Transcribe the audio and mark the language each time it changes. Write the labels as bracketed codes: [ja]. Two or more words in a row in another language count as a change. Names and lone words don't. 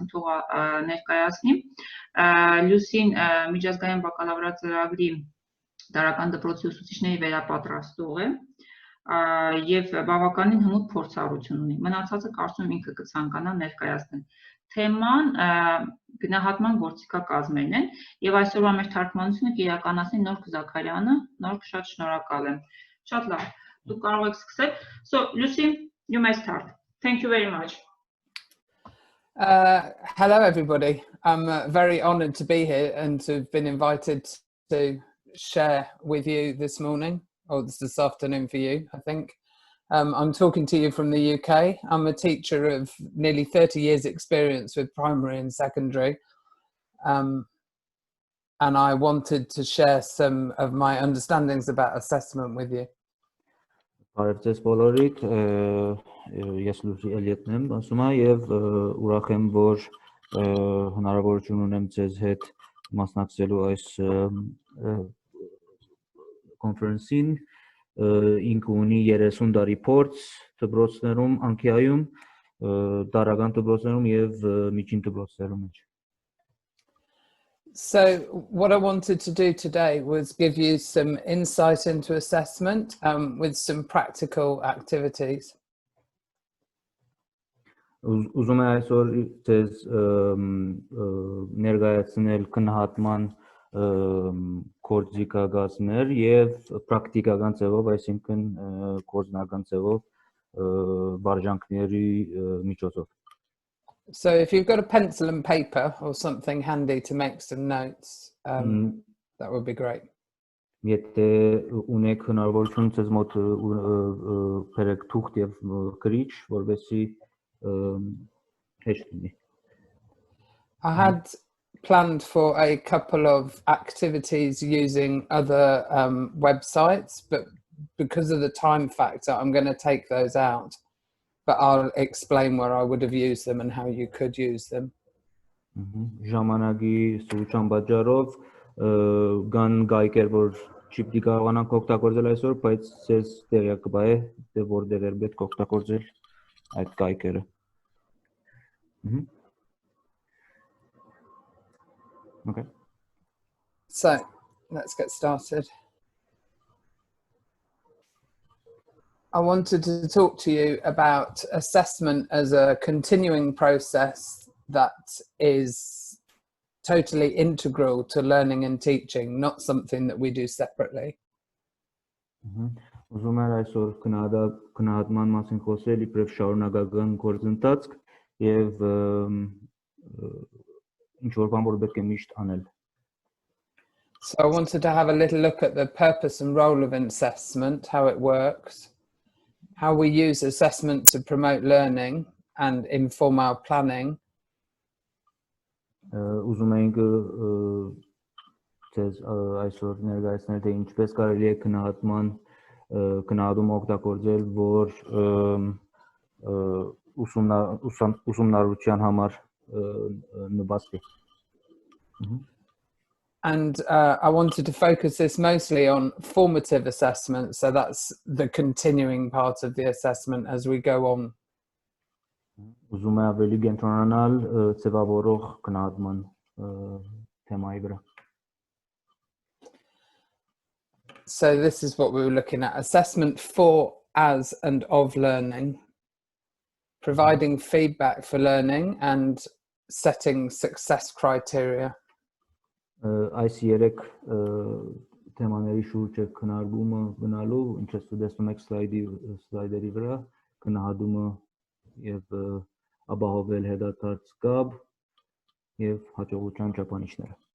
[hy] թող ներկայացնի։ Լյուսին միջազգային բակալավրիատ ծրագրի դարական դպրոցի ուսուցիչների վերապատրաստող է եւ բավականին հմուտ փորձառություն ունի։ Մնացածը կարծում եմ ինքը կցանկանա ներկայացնել։ Թեման գնահատման գործիքակազմերն են եւ այսօրվա մեր թարգմանությունը կիրականացնի Նորք Զաքարյանը, Նորք շատ շնորհակալ եմ։ Շատ լավ, դուք կարող եք սկսել։ [en] So, Lucy, you may start. Thank you very much. Hello everybody. I'm very honoured to be here and to have been invited to share with you this morning, or this afternoon for you, I think. I'm talking to you from the UK. I'm a teacher of nearly 30 years experience with primary and secondary. And I wanted to share some of my understandings about assessment with you. [hy] Բարև բոլորիդ, ես Լյուսի Էլիոթն եմ, ասում եմ եւ ուրախ եմ, որ հնարավորություն ունեմ ձեզ հետ մասնակցելու այս կոնֆերանսին։ Ինքը ունի 30 տարի փորձ դպրոցներում, Անկիայում, դարական դպրոցներում եւ միջին դպրոցներում։ [en] So what I wanted to do today was give you some insight into assessment with some practical activities. [hy] Ուզում եմ այսօր ձեզ ներկայացնել գնահատման գործիքակազմեր եւ պրակտիկական ձևով, այսինքն գործնական ձևով վարժանքների միջոցով։ [en] So if you've got a pencil and paper or something handy to make some notes, that would be great. [hy] Եթե ունեք հնարավորություն ձեզ մոտ բերեք թուղթ եւ գրիչ, որովհետեւ հեշտ լինի։ [en] I had planned for a couple of activities using other websites, but because of the time factor, I'm going to take those out. But I'll explain where I would have used them and how you could use them. [hy] Ժամանակի սուրճան պատճառով կան գայքեր, որ չիպի կարողանանք օգտագործել այսօր, բայց ցես տեղյակ կբա է, թե որտեղ է պետք օգտագործել այդ գայքերը։ Okay. [en] So, let's get started. I wanted to talk to you about assessment as a continuing process that is totally integral to learning and teaching, not something that we do separately. [hy] Ուզում եմ այսօր գնահատման մասին խոսել իբրև շարունակական գործընթաց եւ ինչ որ բան որ պետք է միշտ անել։ [en] So I wanted to have a little look at the purpose and role of assessment, how it works, how we use assessment to promote learning and inform our planning. [hy] Ուզում ենք ձեզ այսօր ներկայացնել թե ինչպես կարելի է գնահատում օգտագործել, որ ուսումնառության համար նպաստի։ [en] And I wanted to focus this mostly on formative assessment, so that's the continuing part of the assessment as we go on. [hy] Ուզում եմ ավելի կենտրոնանալ ձևավորող գնահատման թեմայի վրա։ [en] So this is what we were looking at: assessment for, as, and of learning, providing feedback for learning, and setting success criteria. [hy] Այս երեք թեմաների շուրջ է քննարկումը գնալու, ինչպես տեսնում եք սլայդերի վրա, գնահատումը եւ ապահովել հետադարձ կապ եւ հաջողության չափանիշները։